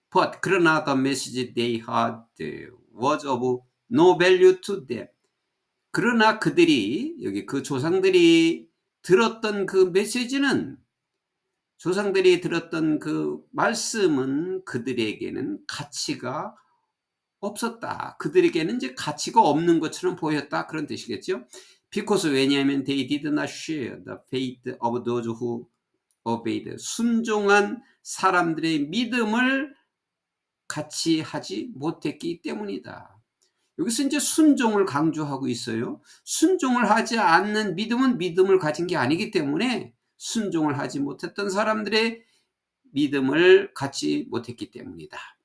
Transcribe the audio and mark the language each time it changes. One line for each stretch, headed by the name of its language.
English: But 그러나 the message they had was of no value to them.
Korean: 그러나 그들이, 여기 그 조상들이 들었던 그 메시지는, 조상들이 들었던 그 말씀은 그들에게는 가치가 없었다. 그들에게는 이제 가치가 없는 것처럼 보였다. 그런 뜻이겠죠.
English: Because, 왜냐하면 they did not share the faith of those who obeyed.
Korean: 순종한 사람들의 믿음을 같이 하지 못했기 때문이다. 여기서 이제 순종을 강조하고 있어요. 순종을 하지 않는 믿음은 믿음을 가진 게 아니기 때문에, 순종을 하지 못했던 사람들의 믿음을 갖지 못했기 때문이다.